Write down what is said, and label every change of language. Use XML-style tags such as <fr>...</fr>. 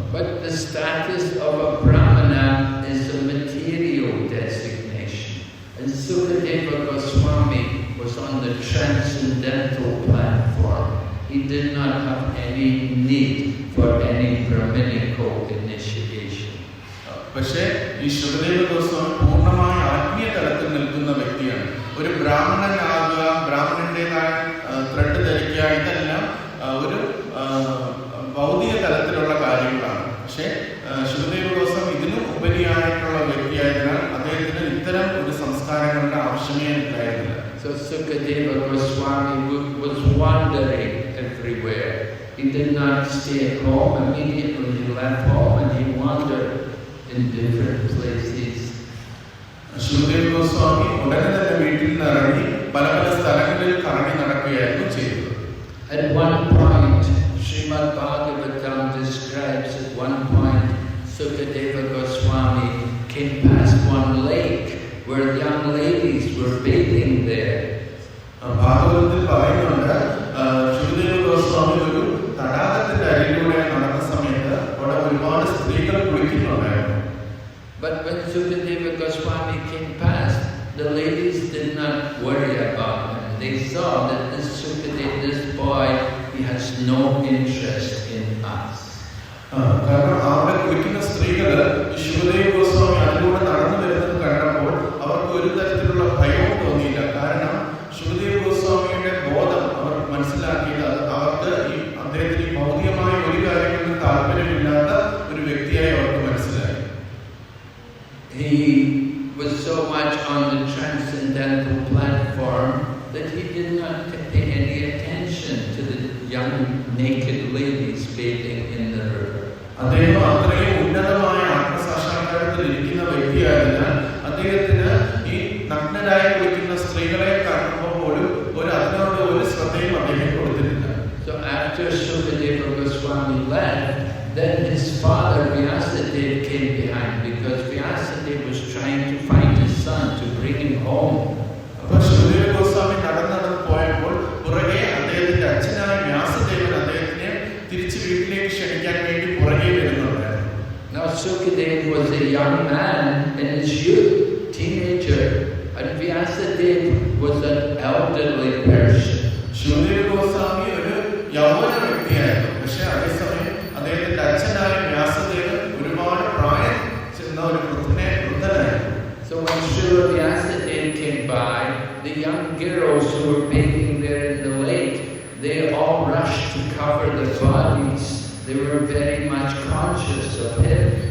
<en>But the status of a Brahmana is a material designation. And Sukadeva Goswami was on the transcendental platform. He did not have any need for any Brahminical initiation.</en> <ml>പക്ഷേ ഈ ശുകദേവ ഗോസ്വാമി പൂർണ്ണമായ ആത്മീയ തലത്തിൽ നിൽക്കുന്ന വ്യക്തിയാണ്. ഒരു ബ്രാഹ്മണനാകുക, ബ്രാഹ്മണന്റേതായ thread ധരിക്കുക, ഇതെല്ലാം ഒരു ഭൗതിക തലത്തിലുള്ള കാര്യങ്ങളാണ്. പക്ഷേ ശുകദേവ ഗോസ്വാമി ഇതിനും ഉപരിയായിട്ടുള്ള വ്യക്തിയായതിനാൽ അദ്ദേഹത്തിന് ഇത്തരം ഒരു സംസ്കാരങ്ങളുടെ ആവശ്യമേ ഉണ്ടായിരുന്നില്ല.</ml> <en>So Sukadeva Goswami was wandering everywhere. He did not stay at home. Immediately he left home and he wandered in different places.</en> <ml>ശുകദേവ് Goswami ഉടനെ തന്നെ വീട്ടിൽ നിന്ന് ഇറങ്ങി പല പല സ്ഥലങ്ങളിൽ കറങ്ങി നടക്കുകയായിരുന്നു ചെയ്തത്.</ml> <en>At one point, Srimad Bhagavatam describes at one point Sukadeva Goswami came past one lake where young ladies were bathing there.</en> <ml>ഭാഗവതത്തിൽ പറയുന്നുണ്ട്, ശുകദേവ ഗോസ്വാമി ഒരു തടാകത്തിന്റെ അരികിലൂടെ നടന്ന സമയത്ത് അവിടെ ഒരുപാട് സ്ത്രീകൾ കുളിക്കുന്നുണ്ടായിരുന്നു.</ml> <en>But when Sukadeva Goswami came past, the ladies did not worry about him. They saw that this boy, he has no interest in us.</en> <ml>കാരണം അവിടെ കുളിക്കുന്ന സ്ത്രീകൾ ശുകദേവ ഗോസ്വാമി അതിലൂടെ നടന്നു വരുന്നത് കണ്ടപ്പോൾ അവർക്ക് ഒരു തരത്തിലുള്ള ഭയവും തോന്നിയില്ല. കാരണം ശുകദേവ ഗോസ്വാമിയുടെ ബോധം അവർ മനസ്സിലാക്കിയത് അവർക്ക് ഈ അദ്ദേഹത്തിന് ഭൗതികമായ ഒരു കാര്യങ്ങളിലും താല്പര്യമില്ലാത്ത ഒരു വ്യക്തിയായി അവർക്ക് മനസ്സിലായി.</ml> <en>He was so much on the transcendental platform that he did not pay any attention to the young naked ladies bathing in the river.</en> <ml>അദ്ദേഹം അത്രയും ഉന്നതമായ ആത്മസാക്ഷാത്കാരത്തിൽ ഇരിക്കുന്ന വ്യക്തിയായതിനാൽ അദ്ദേഹത്തിന് ഈ നഗ്നരായി കുളിക്കുന്ന സ്ത്രീകളെ കാണുമ്പോൾ പോലും അതിനോട് ഒരു ശ്രദ്ധയും അദ്ദേഹം കൊടുത്തിട്ടില്ല.</ml> <en>So after Sukadeva Goswami left, then his father Vyasadeva came behind because Vyasadeva was trying to find his son to bring him home.</en> <ml>അപ്പോൾ ശുകദേവ ഗോസ്വാമി നടന്നു പോയപ്പോൾ പുറകെ അദ്ദേഹത്തിന്റെ അച്ഛനായ വ്യാസദേവൻ അദ്ദേഹത്തിനെ തിരിച്ച് വീട്ടിലേക്ക് ക്ഷണിക്കാൻ വേണ്ടി പുറകെ വരുന്നുണ്ടായിരുന്നു.</ml> <en>Now Sukadeva was a young man in his youth, teenager, and Vyasadeva was an elderly person.</en> <ml>ശുകദേവ Goswami ഒരു യൗവന വ്യക്തിയായിരുന്നു. പക്ഷെ അതേസമയം അദ്ദേഹത്തിന്റെ അച്ഛനായ വ്യാസദേവൻ ഒരുപാട് പ്രായം ചെന്ന ഒരു വൃദ്ധനായിരുന്നു.</ml> <en>So when Srila Vyasadeva came by, the young girls who were bathing there in the lake, they all rushed to cover their bodies. They were very much conscious of him.</en>